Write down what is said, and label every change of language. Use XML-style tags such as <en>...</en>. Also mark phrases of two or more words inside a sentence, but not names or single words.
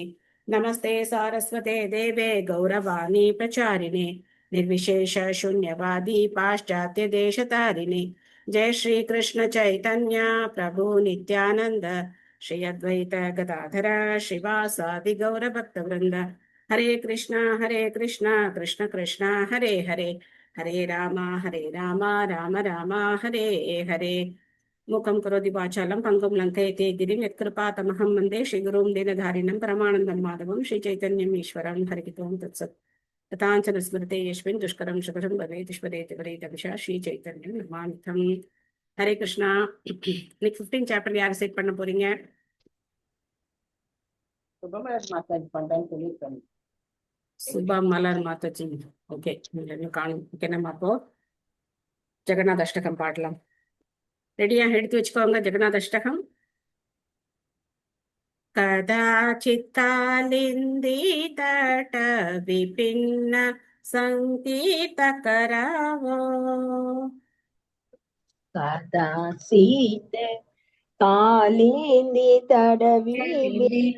<sa>नमस्ते सारस्वते देवे गौरवाणी प्रचारिणे निर्विशेष शून्यवादी पाश्चात्य देशतारिणे। जय श्री कृष्ण चैतन्य प्रभु नित्यानंद श्री अद्वैत गदाधर श्रीवासादि गौरभक्तवृंद। हरे कृष्णा कृष्ण कृष्णा हरे हरे हरे राम राम राम हरे हरे। मूकं करोति वाचालं पङ्गुं लङ्घयते गिरिं यत्कृपातमहं वन्दे श्रीगुरुं दीनधारिणं परमानन्दं माधवं श्रीचैतन्यम् ईश्वरं हरिः ओं तत्सत्। तथाञ्चन स्मृते यस्मिन् दुष्करं सुकरं भवेत् स्मरेत् वरेदंशा श्रीचैतन्यं नमामितं। हरे कृष्णा.</sa> <ta>இன்னைக்கு 15 சாப்டர் யார் செட் பண்ண போறீங்க? சுபமலர் மாசாஜ் பண்றேன்னு சொல்லியிருக்காங்க. சுபா மலர் மாதாஜி. ஓகே, காணும். ஓகே, நம்ம அப்போ ஜெகநாத அஷ்டகம் பாடலாம். ரெடியா? எடுத்து வச்சுக்கோங்க ஜெகநாத அஷ்டகம்.</ta> <sa>कदाचित्कालिन्दितट विपिन्न सङ्गीतकरावो कदाचित् कालिन्दितटविपिन्न</sa>